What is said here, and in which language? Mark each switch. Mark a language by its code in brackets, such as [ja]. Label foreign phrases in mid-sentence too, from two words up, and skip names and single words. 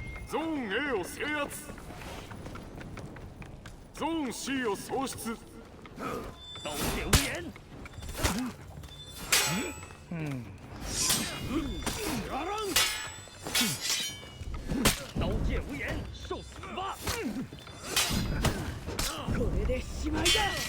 [ja] ゾーン A を制圧。ゾーン C を喪失。 [zh] 刀剑无言。刀剑无言，受死吧！ [ja] これでしまいだ。